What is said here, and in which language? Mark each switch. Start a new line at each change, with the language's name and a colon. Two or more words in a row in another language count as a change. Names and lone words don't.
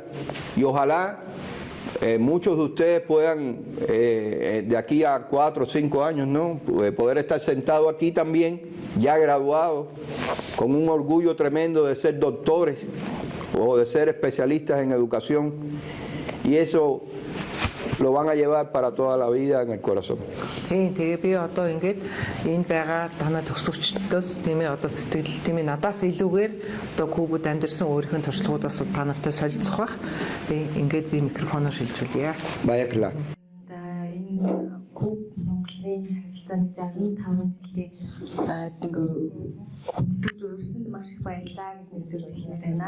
Spanish: Y ojalá muchos de ustedes puedan, de aquí a 4 o 5 años, ¿no? Poder estar sentados aquí también, ya graduados, con un orgullo tremendo de ser doctores o de ser especialistas en educación. Y eso lo van a llevar para toda la vida en el corazón.
Mongolian: Тэгээ би одоо ингээд энэ байгаа танаа төгсөгчдөөс тийм ээ одоо сэтгэл тийм ээ надаас илүүгээр одоо Кубад амьдэрсэн өөрийнхөө туршлагуудаас бол та нартай солилцох бах. Ингээд би микрофоноор шилжүүлье. Баярлалаа. За энэ Куб Монголын харилцааны 65 жилийн гүйцэтгэж өрсөнд маш маш их баярлалаа гэж нэгдүгээр хэлмээр байна.